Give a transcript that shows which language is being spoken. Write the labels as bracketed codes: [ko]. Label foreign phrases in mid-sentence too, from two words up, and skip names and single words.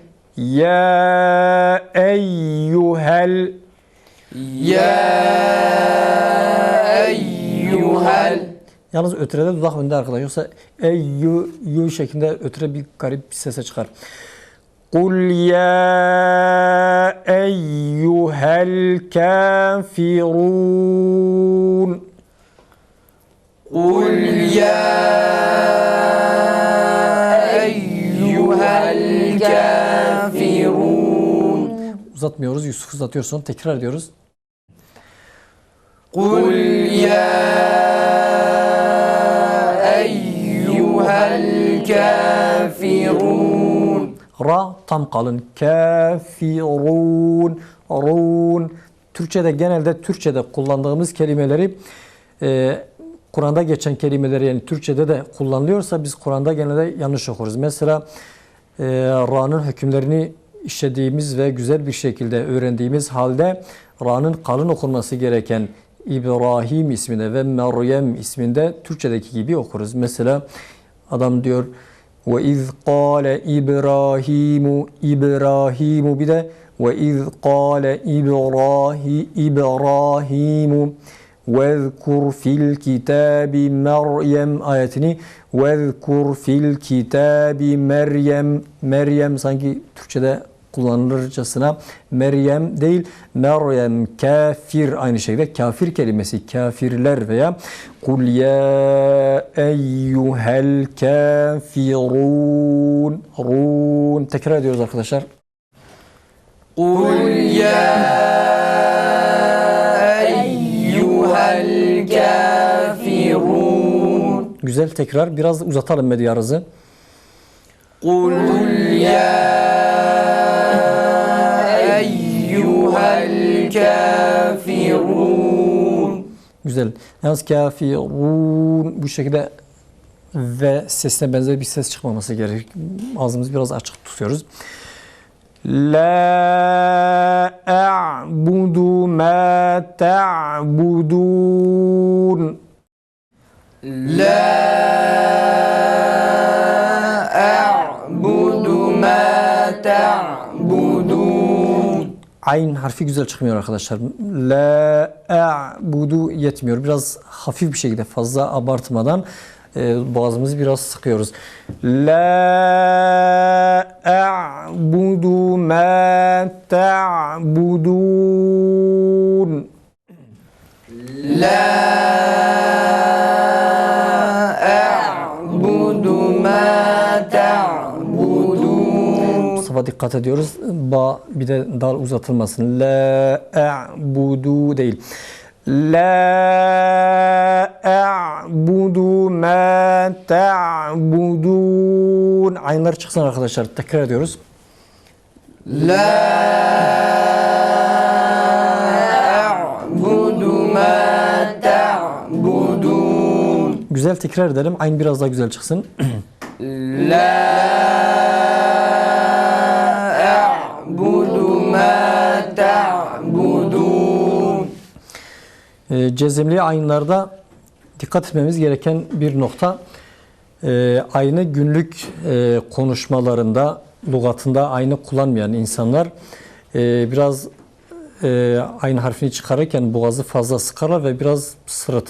[ar] يا أيها. Ya eyyuhel. [tr] Yalnız ötürede dudak önde arkadaşlar. Yoksa yu şeklinde ötüre bir garip bir sese çıkar. [ar] قل يا أيها الكافرون. قل يا أيها الكافرون. [tr] Uzatmıyoruz. Yusuf, uzatıyorsun. Tekrar ediyoruz. [ar] قل يا أيها الكافرون. [tr] Ra tam kalın. Kafirun. Run. Türkçe'de kullandığımız kelimeleri Kur'an'da geçen kelimeleri, yani Türkçe'de de kullanılıyorsa biz Kur'an'da genelde yanlış okuruz. Mesela Ra'nın hükümlerini işlediğimiz ve güzel bir şekilde öğrendiğimiz halde Ra'nın kalın okunması gereken İbrahim isminde ve Meryem isminde Türkçedeki gibi okuruz. Mesela adam diyor [ar] وإذ قال إبراهيم, [tr] bir de [ar] وإذ قال [tr] İbrahimu [ar] وَذْكُرْ فِي الْكِتَابِ مَرْيَمْ [tr] ayetini [ar] وَذْكُرْ فِي الْكِتَابِ [tr] Meryem sanki Türkçe'de kullanılırcasına Meryem değil Meryem kafir, aynı şekilde kafir kelimesi kafirler veya [ar] قل يا أيها الكافرون, [tr] run, tekrar ediyoruz arkadaşlar. [ar] قل يا أيها الكافرون [tr] Güzel, tekrar biraz uzatalım medyarızı. [ar] قل يا أيها الكافرون [tr] Güzel. Yalnız kafirun bu şekilde ve sesine benzer bir ses çıkmaması gerekir. Ağzımızı biraz açık tutuyoruz. [ar] لا أعبد ما تعبدون. لا أعبد ما تعبدون [tr] Ayn harfi güzel çıkmıyor arkadaşlar. [ar] لا أعبد [tr] yetmiyor. Biraz hafif bir şekilde, fazla abartmadan boğazımızı biraz sıkıyoruz. [ar] لا أعبد ما تعبدون. لا أعبد ما تعبدون [tr] Mustafa dikkat ediyoruz. Ba bir de dal uzatılmasın. [ar] لا أعبد [tr] değil. [ar] لا أعبد ما تعبدون. [tr] Aynlar çıksın arkadaşlar. Tekrar ediyoruz. [ar] لا أعبد ما تعبدون [tr] Güzel, tekrar edelim. Ayn biraz daha güzel çıksın. [ar] لا أعبد ما تعبدون [tr] Cezimli ayınlarda dikkat etmemiz gereken bir nokta. Aynı günlük konuşmalarında, lügatında aynı kullanmayan insanlar biraz aynı harfini çıkarırken boğazı fazla sıkarlar ve biraz sırıtır.